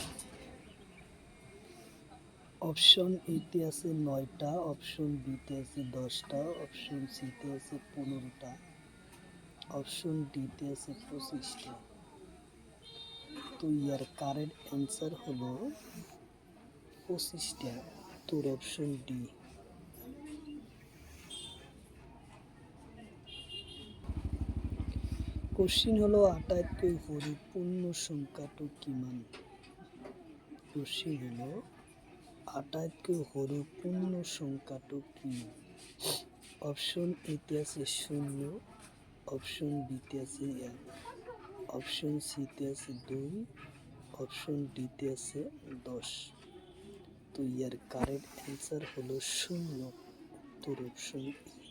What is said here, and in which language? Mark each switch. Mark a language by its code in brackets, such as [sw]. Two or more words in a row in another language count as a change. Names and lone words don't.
[bn] অপশন এতে আছে 9টা, অপশন বিতে আছে 10টা, অপশন সিতে আছে 15টা, অপশন ডিতে আছে 25টা। তো ইয়ার [en] correct answer [bn] হলো 25টা, উত্তর অপশন ডি। [as] কোশ্চিন হলো আটাইতকৈ সৰু পূৰ্ণ সংখ্যাটো কিমান? কোশ্চিন হলো আটাইতকৈ সৰু পূৰ্ণ সংখ্যাটো কিমান? [bn] অপশন এতে আছে 0, অপশন বিতে আছে 1, অপশন সিতে আছে 2, অপশন ডিতে আছে 10। তো ইয়ার [en] correct answer [bn] হলো 0, উত্তর অপশন ই।